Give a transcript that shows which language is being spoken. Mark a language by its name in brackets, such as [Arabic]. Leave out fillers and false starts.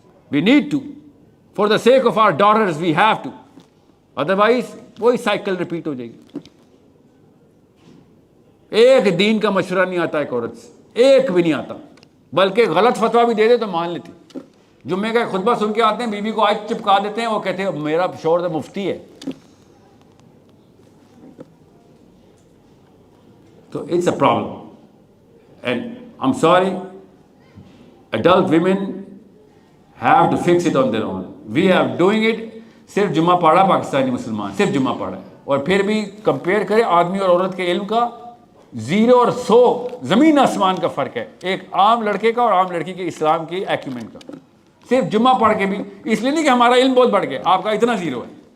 [English] we need to, for the sake of our daughters we have to, [Urdu] otherwise وہی cycle repeat ہو جائے گی. ایک دین کا مشورہ نہیں آتا ایک عورت سے, ایک بھی نہیں آتا, بلکہ غلط فتویٰ بھی دے دے تو مان لیتی. جمعے کا خطبہ سن کے آتے ہیں, بیوی کو آج چپکا دیتے ہیں, وہ کہتے ہیں میرا شوہر تو مفتی ہے. تو [English] It's a problem, and I am sorry, adult women have to fix it on their own. We are doing it. [Urdu] صرف جمعہ پڑھا پاکستانی مسلمان, صرف جمعہ پڑھا ہے, اور پھر بھی کمپیئر کرے آدمی اور عورت کے علم کا 0 اور 100 زمین آسمان کا فرق ہے, ایک عام لڑکے کا اور عام لڑکی کے اسلام کی ایکیومنٹ کا. صرف جمعہ پڑھ کے بھی, اس لیے نہیں کہ ہمارا علم بہت بڑھ گیا, آپ کا اتنا 0 ہے.